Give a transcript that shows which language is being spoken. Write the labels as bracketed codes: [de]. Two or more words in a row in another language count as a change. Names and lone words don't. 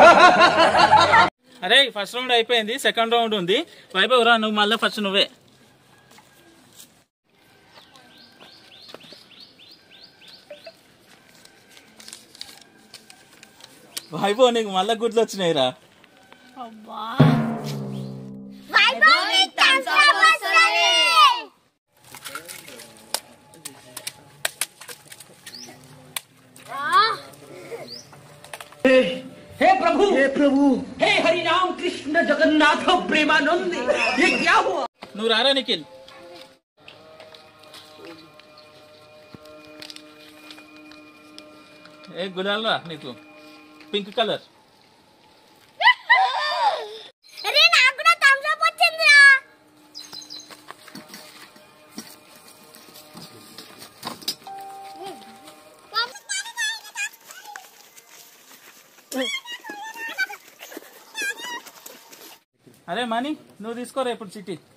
[te] అరే [en] first round [te] అయిపోయింది, [en] second round [te] ఉంది. వైభవ్ రా, నువ్వు మళ్ళీ ఫస్ట్ నువ్వే. వైభవ్ నీకు మళ్ళా గుడ్లు వచ్చినాయిరా. [hi] हे प्रभु हे हरि राम कृष्ण जगन्नाथ प्रेमानंद, ये क्या हुआ? [te] నువ్వు రారా నిఖిల్. ఏ గులాల్ రా నీకు [en] pink colour. [te] అరే నాకు కూడా థమ్స్ అప్ వచ్చిందిరా. అరే మనీ నువ్వు తీసుకోరా ఇప్పుడు చిట్టి.